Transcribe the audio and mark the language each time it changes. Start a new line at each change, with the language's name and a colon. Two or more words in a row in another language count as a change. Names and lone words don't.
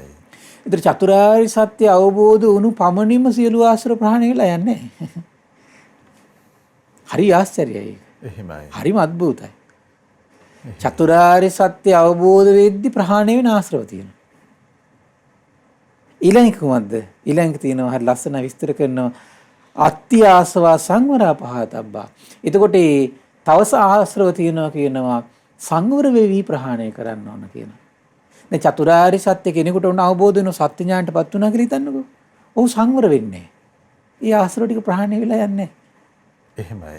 Sinhala: ඒතර චතුරාර්ය සත්‍ය අවබෝධ වුණු පමණින්ම සියලු ආශ්‍රව ප්‍රහාණය වෙලා යන්නේ. හරි ආශ්චර්යයි. එහෙමයි. හරිම අద్భుතයි. චතුරාර්ය සත්‍ය අවබෝධ වෙද්දි ප්‍රහාණය වෙන ආශ්‍රව තියෙනවා. ඊළඟ කුමක්ද? ඊළඟ තියෙනවා හරි ලස්සන විස්තර කරනවා
Pali: අත්ති ආසවා සංවරා පහතබ්බා.
Sinhala: එතකොට තව ආශ්‍රව තියෙනවා කියනවා සංවර වෙවි ප්‍රහාණය කරන්න ඕන කියනවා. දැන් චතුරාර්ය සත්‍ය කෙනෙකුට උන අවබෝධ වෙන සත්‍ය ඥානටපත් වුණා කියලා හිතන්නකෝ. ඔහු සංවර වෙන්නේ නැහැ. ඒ ආශ්‍රව ටික ප්‍රහාණය වෙලා යන්නේ. එහෙමයි.